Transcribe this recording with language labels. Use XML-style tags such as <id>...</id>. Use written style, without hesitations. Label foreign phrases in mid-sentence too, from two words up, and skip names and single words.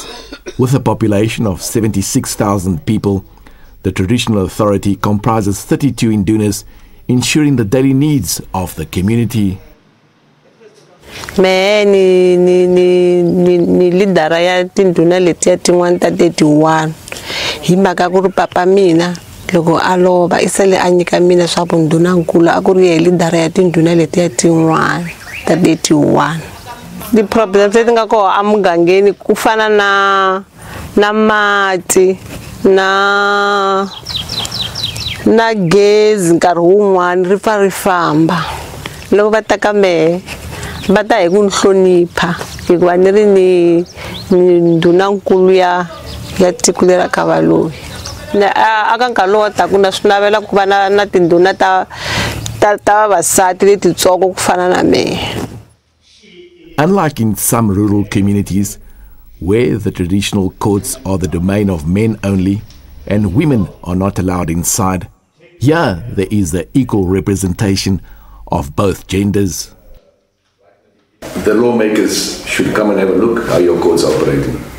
<en>With a population of 76,000 people, the traditional authority comprises 32 indunas, ensuring the daily needs of the community.</en> <ts>Me ni lidara ya tinduna leti ya tin'wana ta 31 hi mhaka ku ri papa mina loko a lova i sele a nyika mina swa vundhuna nkulu a ku ri hi lidara ya tinduna leti ya tin'wana ta 31.</ts> <en>The problems</en> <ts>leti nga koho a mugangeni ku fana na mati na gezi nkarhi wun'wana ri pfa ri famba loko va ta ka mehe va ta hi ku ni hlonipha hikuva ni ri ni ndunankulu ya tiko lera ka Valoyi. Aka nkarhi lowu taka na swi navela ku va na tindhuna ta vavasati letitsongo ku fana na mehe.</ts> <en>Unlike in some rural communities, where the traditional courts are the domain of men only and women are not allowed inside, here there is the equal representation of both genders. The lawmakers should come and have a look how your courts are operating.</en>